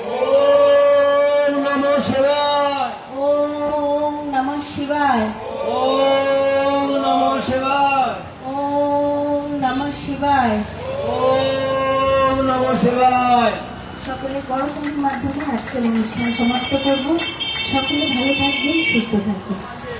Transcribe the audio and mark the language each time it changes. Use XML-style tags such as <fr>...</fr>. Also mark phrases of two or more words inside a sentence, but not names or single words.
<sa>ওম নমঃ শিবায়, ওম নমঃ শিবায়, ওম নমঃ শিবায়, ওম নমঃ শিবায়, ওম নমঃ শিবায়।</sa> <bn>সকলে করতালির মাধ্যমে আজকের অনুষ্ঠান সমাপ্ত করব। সকলে ভালো থাকবেন, সুস্থ থাকবেন।</bn>